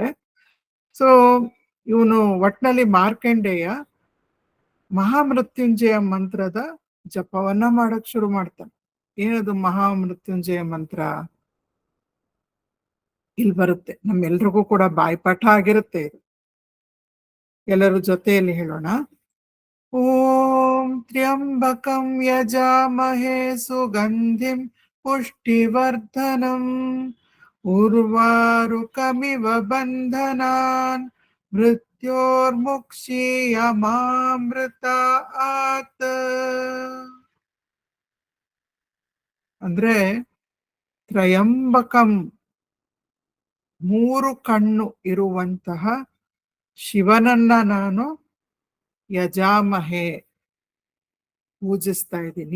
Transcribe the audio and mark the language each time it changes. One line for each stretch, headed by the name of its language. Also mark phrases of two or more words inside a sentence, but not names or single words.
Kannada: ಸೊ ಇವನು ಒಟ್ನಲ್ಲಿ ಮಾರ್ಕಂಡೇಯ ಮಹಾಮೃತ್ಯುಂಜಯ ಮಂತ್ರದ ಜಪವನ್ನ ಮಾಡಕ್ ಶುರು ಮಾಡ್ತಾನೆ. ಏನದು ಮಹಾಮೃತ್ಯುಂಜಯ ಮಂತ್ರ? ಇಲ್ಲಿ ಬರುತ್ತೆ, ನಮ್ಮೆಲ್ರಿಗೂ ಕೂಡ ಬಾಯ್ಪಾಠ ಆಗಿರುತ್ತೆ ಇದು. ಎಲ್ಲರೂ ಜೊತೆಯಲ್ಲಿ ಹೇಳೋಣ.
Sanskrit: ಓಂ ತ್ರ್ಯಂಬಕಂ ಯಜಾಮಹೇ ಸುಗಂಧಿಂ ಪುಷ್ಟಿವರ್ಧನಂ ಉರ್ವಾರುಕಮಿವ ಬಂಧನಾನ್ ಮೃತ್ಯೋರ್ಮುಕ್ಷೀಯಮಾಮೃತಾತ್.
Kannada: ಅಂದ್ರೆ ತ್ರಯಂಬಕಂ, 3 ಕಣ್ಣು ಇರುವಂತಹ ಶಿವನನ್ನ ನಾನು ಯಜಾಮಹೆ ಪೂಜಿಸ್ತಾ ಇದ್ದೀನಿ.